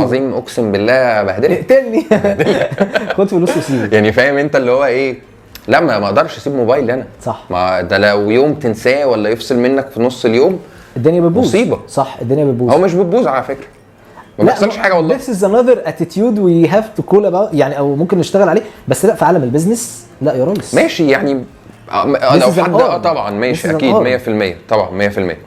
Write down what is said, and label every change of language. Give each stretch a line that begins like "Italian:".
Arabic: العظيم اقسم بالله بهدلك. اقتلني. خد فلوس وسيبه. يعني فاهم انت اللي هو ايه؟ لا ما اقدرش اسيب موبايلي انا. صح. ما ده لو يوم تنساه ولا يفصل منك في نص اليوم الدنيا بتبوظ. مصيبه. صح الدنيا بتبوظ. هو مش بتبوظ على فكره، ما بيحصلش حاجه والله.
English: This is another attitude we have to call about
Arabic: يعني، او ممكن نشتغل عليه. بس لا في عالم البيزنس لا يا ريس ماشي يعني لو حد طبعا ماشي اكيد 100% طبعا 100%.